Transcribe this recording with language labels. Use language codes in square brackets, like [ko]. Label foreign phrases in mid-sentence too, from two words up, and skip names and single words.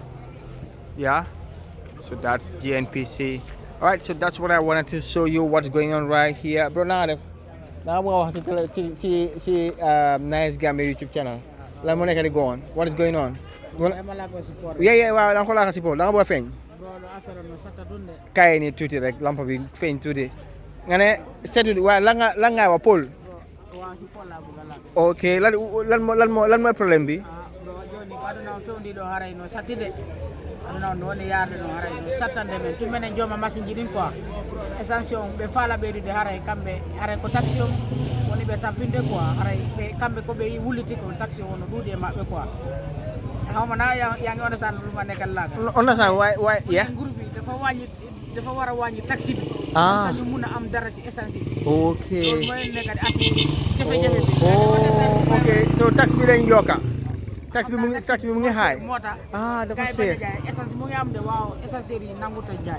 [en] Yeah, so that's GNPC. All right, so that's what I wanted to show you, what's going on right here. Bro, now see Nice Gambia YouTube channel. Let me go on. What is going on? Yeah, well, I'm going to support. I'm going to [wo] kay ni tuuti rek lampa bi feeñ tuuti nga ne seetu waaye lan nga wa Paul ok lan mooy problème bi [ff] aduna fewndi ɗo haray no sattide aduna on woni yarde no haray no sattande men tumenen jooma machine ji ɗin [fr] quoi essentiel [ff] ɓe faala ɓeydude haray kamɓe haray ko taxi on woni ɓe tampinde quoi haray ɓe kamɓe ko ɓe wulliti ko taxi on no ɗuuɗi e maɓɓe quoi [wo] xaw ma naa yaa ngi understand lu ma nekkal laaga. [en] Understand why yeah. [wo] nguur bi dafa war a wàññi taxi bi. Ah. ñu mun a am dara si essence bi. [en] Okay. [wo] loolu mooy nekk di ati jafe-jafe bi. [en] Okay. So [wo] tax bi lañ yokka. Tax bi mu ngi high. moo tax. Ah, dafa gars yi seet. bañ a jaay essence mu ngi am de waaw essence yi nangut a jaay.